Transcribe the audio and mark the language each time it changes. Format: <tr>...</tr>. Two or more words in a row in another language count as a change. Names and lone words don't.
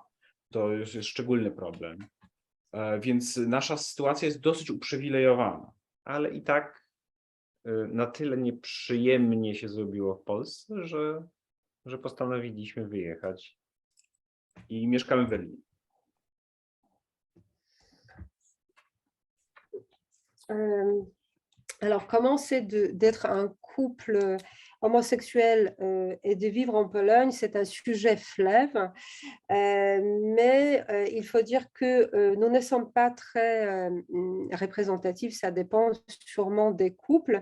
<pl>To już jest szczególny problem. Więc nasza sytuacja jest dosyć uprzywilejowana, ale i tak na tyle nieprzyjemnie się zrobiło w Polsce, że postanowiliśmy wyjechać i mieszkamy w Berlinie.</pl> <fr>Alors, comment c'est d'être un couple homosexuel et de vivre en Pologne? C'est un sujet fleuve, mais il faut dire que nous ne sommes pas très représentatifs, ça dépend sûrement des couples.</fr>